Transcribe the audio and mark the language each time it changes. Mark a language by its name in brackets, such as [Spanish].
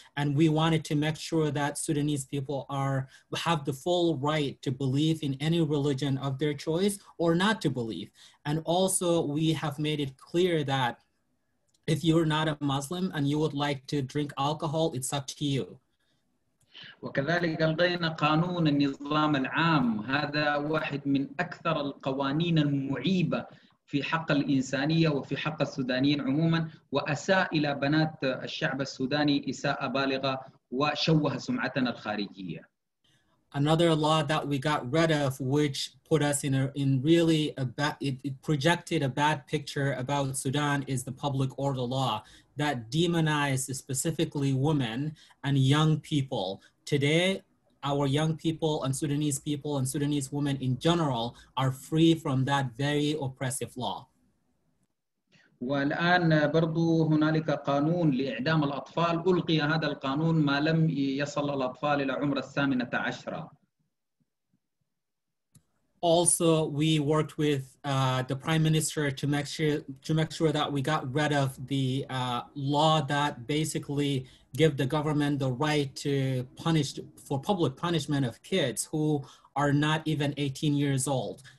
[English] And we wanted to make sure that Sudanese people have the full right to believe in any religion of their choice or not to believe. And also we have made it clear that if you're not a Muslim and you would like to drink alcohol, it's up to you. [Arabic] وكذلك ألغينا قانون النظام العام. هذا واحد من أكثر القوانين المعيبة في حق الإنسانية وفي حق السودانيين عموما، وأساء إلى بنات الشعب السوداني إساءة بالغة وشوه سمعتنا الخارجية. [English] Another law that we got rid of, which put us in really a bad, it projected a bad picture about Sudan, is the public order law that demonized specifically women and young people. Today, our young people and Sudanese women in general are free from that very oppressive law. [Arabic] والآن برضو هنالك قانون لإعدام الأطفال. ألغي هذا القانون ما لم يصل الأطفال إلى عمر 18. [English] Also, we worked with the Prime Minister to make sure that we got rid of the law that basically give the government the right to punish for public punishment of kids who are not even 18 years old.